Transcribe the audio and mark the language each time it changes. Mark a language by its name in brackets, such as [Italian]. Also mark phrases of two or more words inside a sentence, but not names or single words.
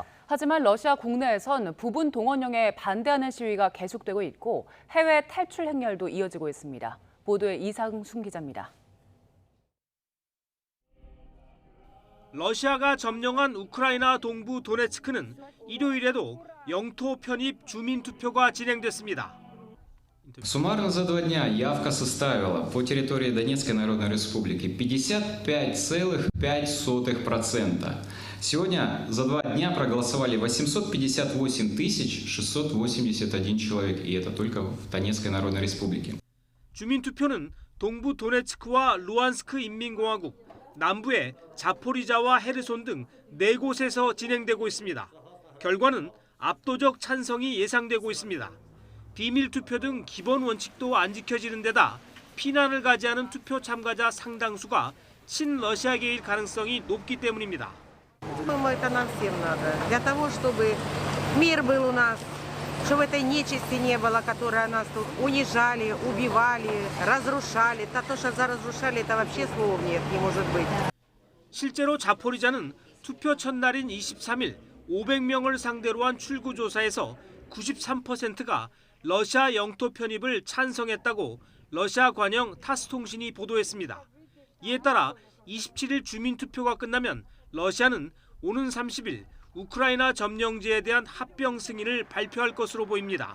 [Korean] 하지만 러시아 국내에선 부분 동원령에 반대하는 시위가 계속되고 있고 해외 탈출 행렬도 이어지고 있습니다. 보도에 이상순 기자입니다. 러시아가 점령한 우크라이나 동부 도네츠크는 일요일에도 영토 편입 주민 투표가 진행됐습니다. [Russian] Суммарно за 2 дня явка составила по территории Донецкой Народной Республики 55,5%. Сегодня за 2 дня проголосовали 858 681 человек, и это только в Донецкой Народной Республике. [Korean] 주민 투표는 동부 도네츠크와 루안스크 인민공화국, 남부의 자포리자와 헤르손 등 4곳에서 진행되고 있습니다. 결과는 압도적 찬성이 예상되고 있습니다. 비밀 투표 등 기본 원칙도 안 지켜지는 데다 피난을 가지 않은 투표 참가자 상당수가 친러시아계일 가능성이 높기 때문입니다. [Russian] Это нам всем надо. Для того, чтобы мир был у нас, чтобы этой нечисти не было, которая нас тут унижали, убивали, разрушали. То, что разрушали, это вообще слов нет, не может быть. [Korean] 실제로 자포리자는 투표 첫날인 23일 500명을 상대로 한 출구조사에서 93%가 러시아 영토 편입을 찬성했다고 러시아 관영 타스통신이 보도했습니다. 이에 따라 27일 주민투표가 끝나면 러시아는 오는 30일 우크라이나 점령지에 대한 합병 승인을 발표할 것으로 보입니다.